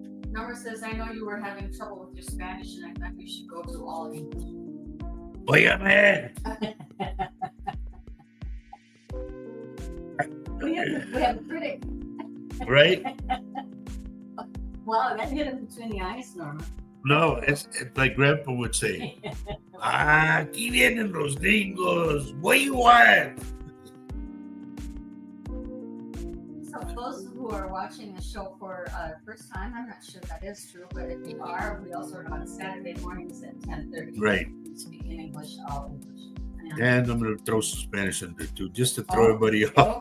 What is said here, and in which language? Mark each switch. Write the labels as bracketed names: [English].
[English] Norma says, I know you were having trouble with your Spanish, and I thought you should go to all English. [Spanish] Oiga, man. [English] We have a critic. Right? Wow, that hit him between the eyes, Norma. No, it's like Grandpa would say. [Spanish] Aquí vienen los gringos. [English] What you want? So those who are watching the show for first time, I'm not sure that is true, but if you are, we also are on Saturday mornings at 10:30. Right. We speak in English, all English. And I'm going to throw some Spanish in there too, just to throw everybody off.